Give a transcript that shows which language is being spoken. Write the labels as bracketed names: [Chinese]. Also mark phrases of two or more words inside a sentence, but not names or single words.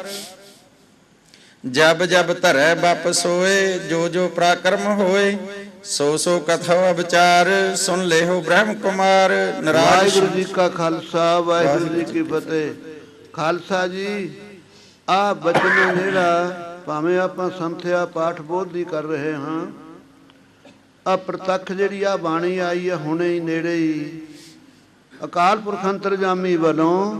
[Punjabi] ਜਬ ਜਬ ਧਰੈ ਬਪ ਸੋਏ ਜੋ ਜੋ ਪਰਾਕ੍ਰਮ ਹੋਏ ਸੋ ਸੋ ਕਥੋ ਵਿਚਾਰ ਸੁਨ ਲੇਹੋ ਬ੍ਰਹਮ ਕੁਮਾਰ ਨਾਰਾਇਣ ਵਾਹਿਗੁਰੂ ਜੀ ਕਾ ਖਾਲਸਾ ਵਾਹਿਗੁਰੂ ਜੀ ਕੀ ਫਤਿਹ। ਖਾਲਸਾ ਜੀ ਆ ਬਚਨ ਜਿਹੜਾ ਭਾਵੇਂ ਆਪਾਂ ਸੰਥਿਆ ਪਾਠ ਬੋਧ ਦੀ ਕਰ ਰਹੇ ਹਾਂ ਆ ਪ੍ਰਤੱਖ ਜਿਹੜੀ ਆ ਬਾਣੀ ਆਈ ਆ ਹੁਣੇ ਹੀ ਨੇੜੇ ਹੀ ਅਕਾਲ ਪੁਰਖ ਅੰਤਰਜਾਮੀ ਵੱਲੋਂ